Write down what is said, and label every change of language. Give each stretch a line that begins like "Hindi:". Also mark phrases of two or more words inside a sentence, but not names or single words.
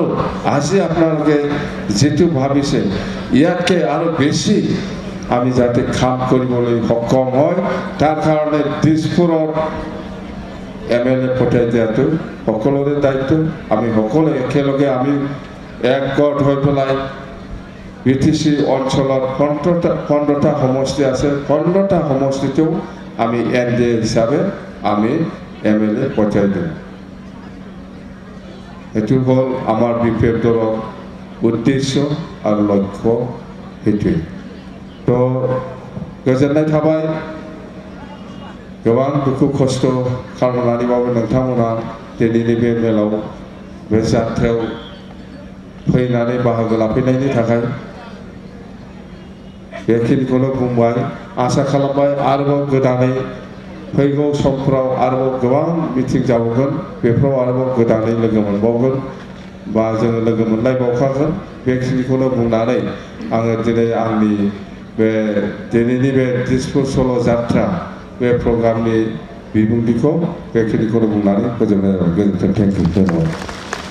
Assamese: আজি আপোনালোকে যেটো ভাবিছে ইয়াতকে আৰু বেছি আমি যাতে কাম কৰিবলৈ সক্ষম হয় তাৰ কাৰণে দিছপুৰত এমএলএ পঠাই দিয়াটো সকলোৰে দায়িত্ব আমি সকলো একেলগে আমি একগোট হৈ পেলাই বিটিসি অঞ্চলত 15টা সমষ্টি আছে 15টা সমষ্টিতেও আমি এনডিএ হিসাবে আমি এমএলএ পঠাই দিম এটো হল আমার বিপিএফ দলৰ উদ্দেশ্য আৰু লক্ষ্য হেতুই তো
Bodo: गोजोननाय थाबाय गोबां दुखु खस्थ' खालामनानैबाबो नोंथांमोना दिनैनि बे मेलाव बे जाथ्रायाव फैनानै बाहागो लाफैनायनि थाखाय बेखिनिखौनो बुंबाय आसा खालामबाय आरोबाव गोदानै फैगौ समफोराव आरोबाव गोबां मिटिं जाबावगोन बेफोराव आरोबाव गोदानै लोगो मोनबावगोन बा जोङो लोगो मोनलायबावखागोन बेखिनिखौनो बुंनानै आङो दिनै आंनि बे दिनैनि बे दिसपुर सल' जात्रा बे प्रग्रामनि बिबुंथिखौ बेखिनिखौनो बुंनानै फोजोबनाय जाबाय गोजोन्थों
English: thank you